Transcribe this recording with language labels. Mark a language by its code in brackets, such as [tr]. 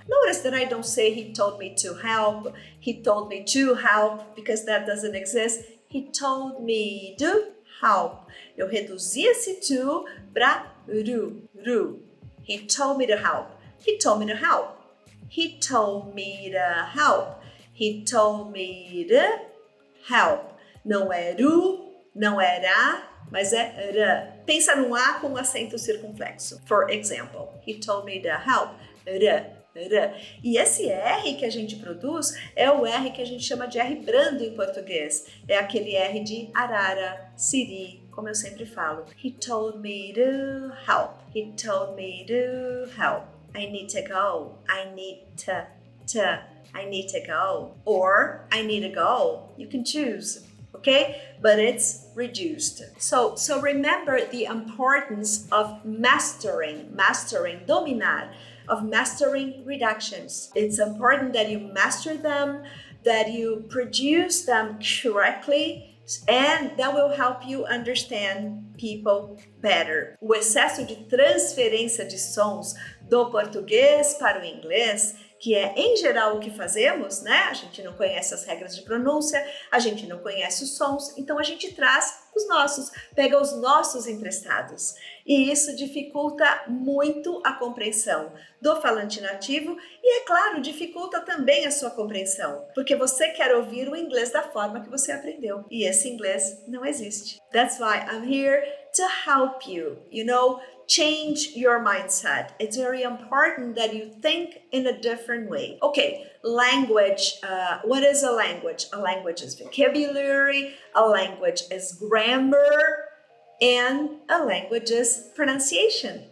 [en] Notice that I don't say he told me to help. He told me to help, because that doesn't exist. He told me to help. [pt] Eu reduzi esse to para ru. [en] He told me to help. He told me to help. He told me to help. He told me to help. [pt] Não é ru, não é ra, mas é ra. Pensa num A com acento circunflexo. [en] For example, he told me to help. Ra. [pt] E esse R que a gente produz é o R que a gente chama de R brando em português. É aquele R de arara, siri, como eu sempre falo. [en] He told me to help. He told me to help. I need to go. I need to. I need to go. Or I need to go. You can choose, okay? But it's reduced. So remember the importance of mastering, dominar, of mastering reductions. It's important that you master them, that you produce them correctly, and that will help you understand people better. [pt] O excesso de transferência de sons do português para o inglês, que é em geral o que fazemos, né? A gente não conhece as regras de pronúncia, a gente não conhece os sons, então a gente traz os nossos, pega os nossos emprestados. E isso dificulta muito a compreensão do falante nativo e, é claro, dificulta também a sua compreensão, porque você quer ouvir o inglês da forma que você aprendeu. E esse inglês não existe. [en] That's why I'm here to help you, change your mindset. It's very important that you think in a different way. Okay, language. What is a language? A language is vocabulary, a language is grammar, and a language is pronunciation.